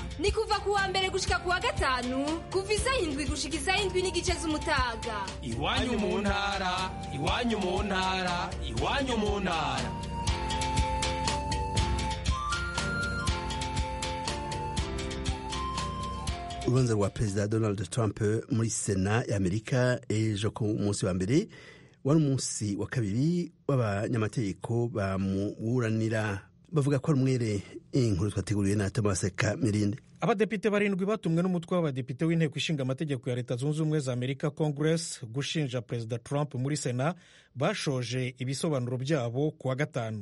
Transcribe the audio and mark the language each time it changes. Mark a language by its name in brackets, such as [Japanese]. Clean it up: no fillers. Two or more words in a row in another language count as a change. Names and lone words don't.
[Rundi] Ni kuva ku wa mbere gushika ku wa gatanu kuva isaha 7 gushika isaha 7 n'igice z'umutaga. Iwanyu mu ntara, iwanyu mu ntara, iwanyu mu ntara. [Kinyarwanda] Urubanza rwa perezida Donald Trump muri Sena y'Amerika ejo ku munsi wa mbere wari umunsi wa kabiri w'abanyamategeko bamuburanira bavuga ko ari umwere. Inkuru twateguriwe na Thomas Kamirinde. Abadepite barindwi batumwe n'umutwe w'abadepite w'inteko ishinga amategeko ya Leta Zunze Ubumwe za Amerika Congress gushinja perezida Trump muri Sena bashoje ibisobanuro byabo ku wa gatanu.